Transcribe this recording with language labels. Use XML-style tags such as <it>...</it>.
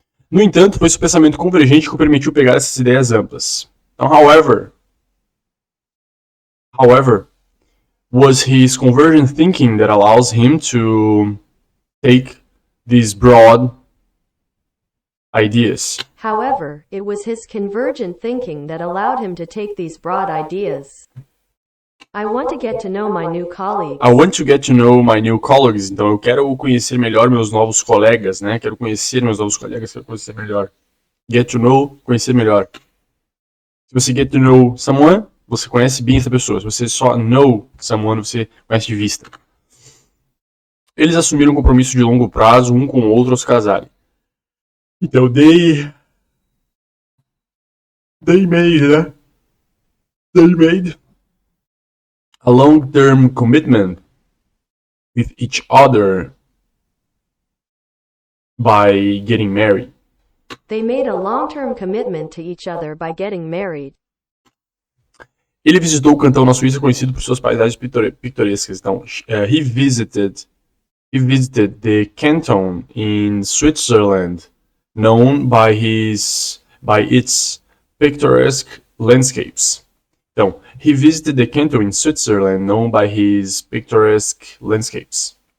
<pt>No entanto, foi seu pensamento convergente que o permitiu pegar essas ideias amplas.</pt> <en>Então, however, was his convergent thinking that allows him to take these broad ideas. However, it was his convergent thinking that allowed him to take these broad ideas. I want to get to know my new colleagues. I want to get to know my new colleagues.</en> <pt>Então, eu quero conhecer melhor meus novos colegas, né? Quero conhecer meus novos colegas, quero conhecer melhor.</pt> <en>Get to know,</en> <pt>conhecer melhor. Se você</pt> <en>get to know someone,</en> <pt>você conhece bem essa pessoa. Se você só</pt> <en>know someone,</en> <pt>você conhece de vista. Eles assumiram um compromisso de longo prazo um com o outro ao se casarem. Então,</pt> <en>they made,</en> <pt>né?</pt> <en>They made a long-term commitment with each other by getting married. They made a long-term commitment to each other by getting married.</en> <pt>Ele visitou o cantão na Suíça conhecido por suas paisagens pitorescas.</pt> <en>Então, he visited the canton in Switzerland, known by its picturesque landscapes. Então, he visited the canton in Switzerland, known by his picturesque landscapes.</en>